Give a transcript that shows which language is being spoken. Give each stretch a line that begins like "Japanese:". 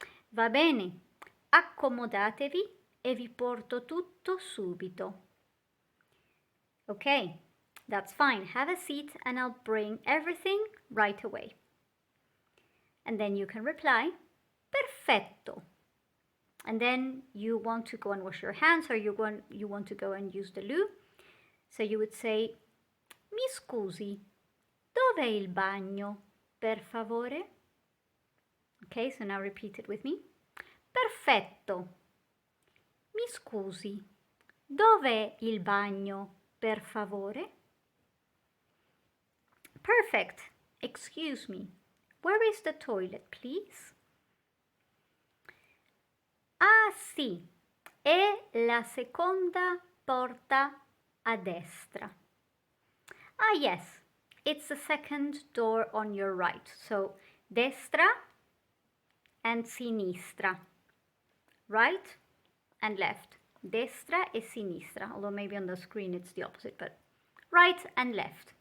Italian: Va bene, accomodatevi e vi porto tutto subito.
English: Okay, that's fine. Have a seat and I'll bring everything right away. And then you can reply,
Italian: perfetto.
English: And then you want to go and wash your hands, or you want to go and use the loo. So you would say,
Italian: mi scusi, dov'è il bagno, per favore?
English: Okay, so now repeat it with me.
Italian: Perfetto. Mi scusi, dov'è il bagno, per favore?
English: Perfect. Excuse me. Where is the toilet, please?
Italian: Ah, sì. È la seconda porta a destra.
English: Ah, yes. It's the second door on your right. So, destra and sinistra. Right and left.
Italian: Destra e sinistra.
English: Although maybe on the screen it's the opposite, but right and left.